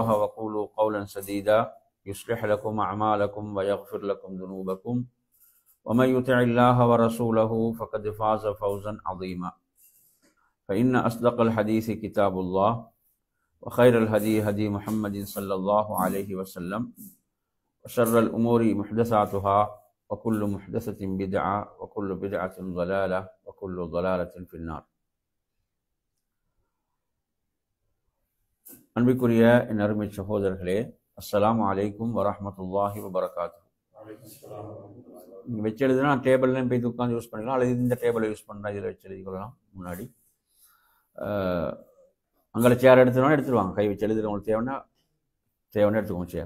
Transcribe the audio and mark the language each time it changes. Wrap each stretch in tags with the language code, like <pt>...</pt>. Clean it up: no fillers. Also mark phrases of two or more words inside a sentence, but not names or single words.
<ar>وقولوا قولا سديدا يصلح لكم أعمالكم ويغفر لكم ذنوبكم ومن يطع الله ورسوله فقد فاز فوزا عظيما فإن أصدق الحديث كتاب الله وخير الهدي هدي محمد صلى الله عليه وسلم وشر الأمور محدثاتها وكل محدثة بدعة وكل بدعة ضلالة وكل ضلالة في النار.</ar> <ta>அன்பிற்குரிய என் அருமை சகோதரர்களே,</ta> <ar>السلام عليكم ورحمة الله وبركاته.</ar> <ta>நீங்கள் வச்சு எழுதுனா டேபிள்லையும் போய் உட்காந்து யூஸ் பண்ணிக்கலாம், அல்லது இந்த டேபிளை யூஸ் பண்ணுறா இதில் வச்சு எழுதிக்கொள்ளலாம். முன்னாடி அங்கே சேர் எடுத்துனா எடுத்துருவாங்க, கை வச்சு எழுதுறவங்களுக்கு தேவைன்னா எடுத்துக்கோங்க சேர்.</ta>